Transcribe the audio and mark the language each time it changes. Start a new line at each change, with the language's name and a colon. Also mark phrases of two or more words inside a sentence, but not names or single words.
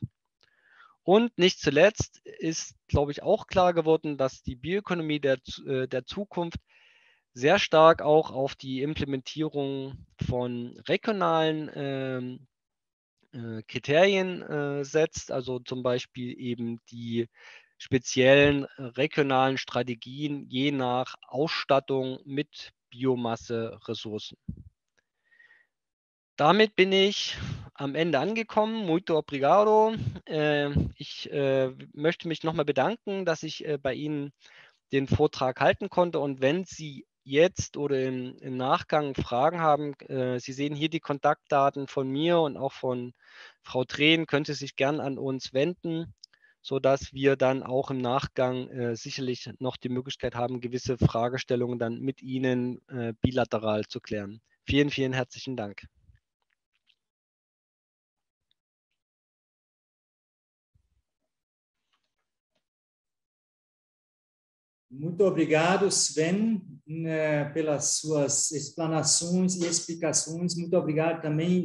German: Und nicht zuletzt ist, glaube ich, auch klar geworden, dass die Bioökonomie der Zukunft sehr stark auch auf die Implementierung von regionalen Kriterien setzt, also zum Beispiel eben die speziellen regionalen Strategien je nach Ausstattung mit Biomasse-Ressourcen. Damit bin ich am Ende angekommen.
Portuguese: Muito obrigado.
German: Ich möchte mich nochmal bedanken, dass ich bei Ihnen den Vortrag halten konnte. Und wenn Sie jetzt oder im Nachgang Fragen haben, Sie sehen hier die Kontaktdaten von mir und auch von Frau Trehn, können Sie sich gern an uns wenden, sodass wir dann auch im Nachgang sicherlich noch die Möglichkeit haben, gewisse Fragestellungen dann mit Ihnen bilateral zu klären. Vielen, vielen herzlichen Dank.
Portuguese: Muito obrigado, Sven, pelas suas explanações e explicações. Muito obrigado também.